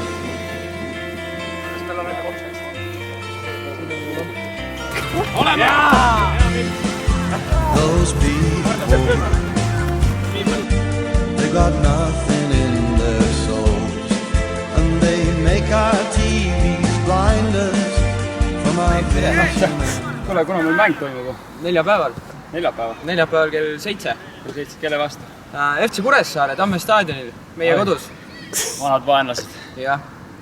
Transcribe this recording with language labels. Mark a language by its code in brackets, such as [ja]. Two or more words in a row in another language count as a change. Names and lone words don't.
[en] Those people, they got nothing in their souls, and they make our TVs blind us from our vision. [et] Kuule, kuna meil mäng toimub? Neljapäeval. Neljapäeval kell 7. Kelle vastu? FC Kuressaare, Tamme staadionil, meie kodus. Vanad vaenlased. Jah.